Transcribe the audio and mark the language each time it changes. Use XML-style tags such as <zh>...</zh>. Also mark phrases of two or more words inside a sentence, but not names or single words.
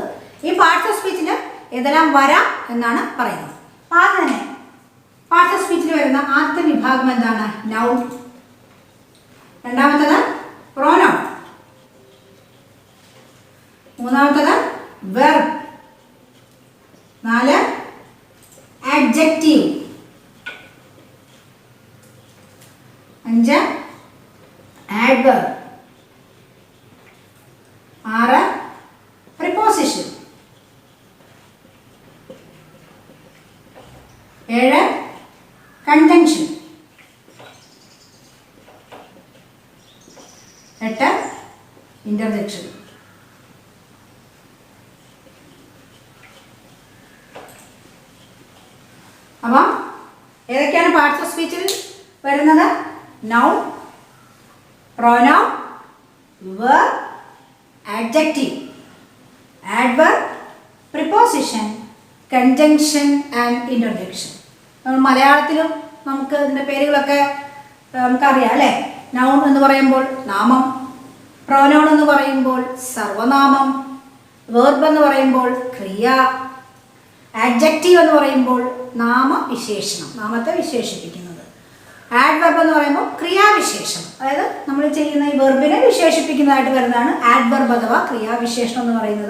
<ml>ഈ</ml> <en>parts of speech</en> <ml>ഏതെല്ലാം വരാം എന്നാണ് പറയുന്നത്. ആദ്യം തന്നെ</ml> <en>parts of speech</en> <ml>വരുന്ന ആദ്യത്തെ വിഭാഗം എന്താണ്? നൗൺ. രണ്ടാമത്തേത് പ്രോനൗൺ. മൂന്നാമത്തത് വെർബ്. 4 adjective.</ml> <en>5 adverb. 6 preposition. 7 conjunction. 8 interjection.</en> <ml>അപ്പം ഏതൊക്കെയാണ്</ml> <en>parts of speech</en> <ml>വരുന്നത്?</ml> <en>noun, pronoun, verb, adjective, adverb, preposition, conjunction and interjection.</en> <ml>നമ്മൾ മലയാളത്തിലും നമുക്ക് ഇതിൻ്റെ പേരുകളൊക്കെ നമുക്കറിയാം അല്ലേ? നൗൺ എന്ന് പറയുമ്പോൾ നാമം, പ്രോനൗൺ എന്ന് പറയുമ്പോൾ സർവനാമം, വെർബ് എന്ന് പറയുമ്പോൾ ക്രിയ, ആഡ്ജക്റ്റീവ് എന്ന് പറയുമ്പോൾ നാമവിശേഷണം, നാമത്തെ വിശേഷിപ്പിക്കുന്നത്, ആഡ്വർബ് എന്ന് പറയുമ്പോൾ ക്രിയാവിശേഷം, അതായത് നമ്മൾ ചെയ്യുന്ന ഈ വെർബിനെ വിശേഷിപ്പിക്കുന്നതായിട്ട് വരുന്നതാണ് ആഡ്വർബ് അഥവാ ക്രിയാവിശേഷണം എന്ന് പറയുന്നത്.</ml>